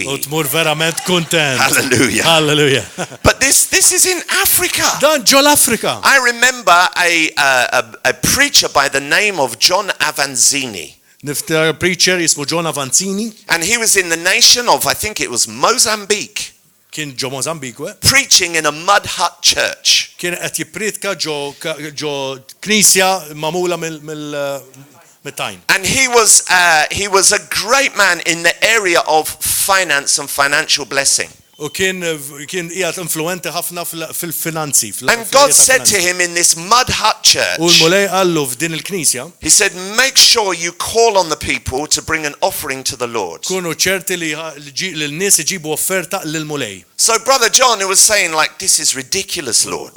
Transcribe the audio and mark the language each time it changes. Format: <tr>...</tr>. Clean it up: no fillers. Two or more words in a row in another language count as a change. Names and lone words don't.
<en>Hallelujah. Hallelujah. But this is in Africa.</en> <mt>Africa.</mt> <en>I remember a preacher by the name of John Avanzini.</en> <mt>Niftar preacher jismu John Avanzini.</mt> <en>And he was in the nation of, I think it was Mozambique.</en> <mt>Kien ġo Mozambique.</mt> <en>Preaching in a mud hut church.</en> <mt>Kien qed jippritka ġo knisja magħmula mill-tajn.</mt> <en>And he was a great man in the area of finance and financial blessing.</en> <mt>U kien qiegħed influenti ħafna fil-finanzi.</mt> <en>And God said to him in this mud hut church, He said, make sure you call on the people to bring an offering to the Lord. So Brother John, who was saying like, this is ridiculous, Lord.</en>